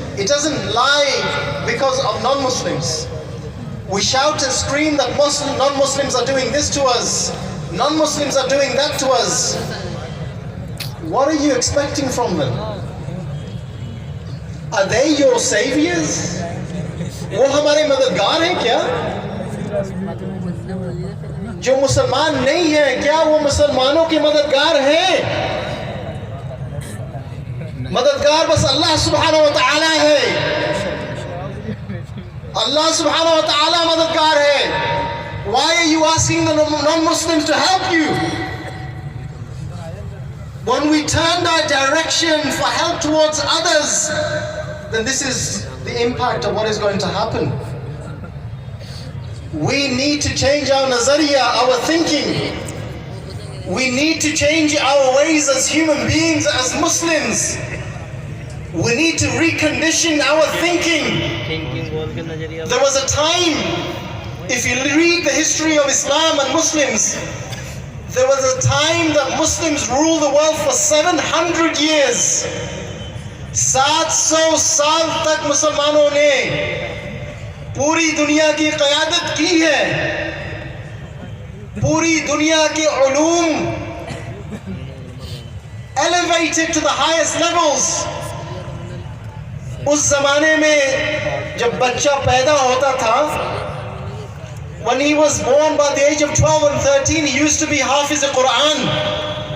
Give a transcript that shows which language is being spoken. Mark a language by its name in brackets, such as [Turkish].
[English] It doesn't lie because of non-Muslims. We shout and scream that non-Muslims are doing this to us, non-Muslims are doing that to us. What are you expecting from them? Are they your saviors? [Hindi] वो हमारे मददगार हैं क्या? जो मुसलमान नहीं है क्या वो मुसलमानों के मददगार हैं? मददगार बस अल्लाह सुब्हानहू व तआला है। अल्लाह सुब्हानहू व तआला मददगार है। [English] Why are you asking the non-Muslims to help you? When we turn our direction for help towards others, then this is the impact of what is going to happen. We need to change our nazariya, our thinking. We need to change our ways as human beings, as Muslims. We need to recondition our thinking. There was a time, if you read the history of Islam and Muslims, there was a time that Muslims ruled the world for 700 years. [Hindi] 700 साल तक मुसलमानों ने पूरी दुनिया की क़यादत की है। पूरी दुनिया के Uloom [English] elevated to the highest levels. [Hindi] उस ज़माने में जब बच्चा पैदा होता था, [English] when he was born by the age of 12 and 13, he used to be Hafiz al-Quran.